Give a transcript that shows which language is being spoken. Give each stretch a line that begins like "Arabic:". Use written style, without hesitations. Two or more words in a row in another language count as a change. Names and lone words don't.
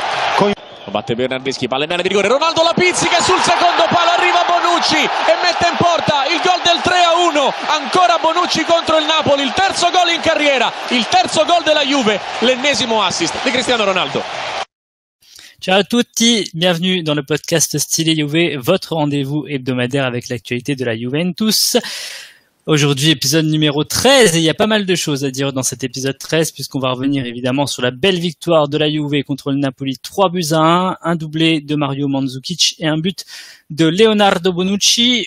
Italian: Lo batte Bernardeschi, palla in area di rigore, Ronaldo la pizzica sul secondo palo, arriva Bonucci e mette in porta il gol del 3-1, ancora Bonucci contro il Napoli, il terzo gol in carriera, il terzo gol della Juve, l'ennesimo assist di Cristiano Ronaldo. Ciao à tutti,
French: bienvenue dans le podcast Style Juve, votre rendez-vous hebdomadaire avec l'actualité de la Juventus. Aujourd'hui, épisode numéro 13, et il y a pas mal de choses à dire dans cet épisode 13, puisqu'on va revenir évidemment sur la belle victoire de la Juve contre le Napoli, 3-1, un doublé de Mario Mandžukić et un but de Leonardo Bonucci.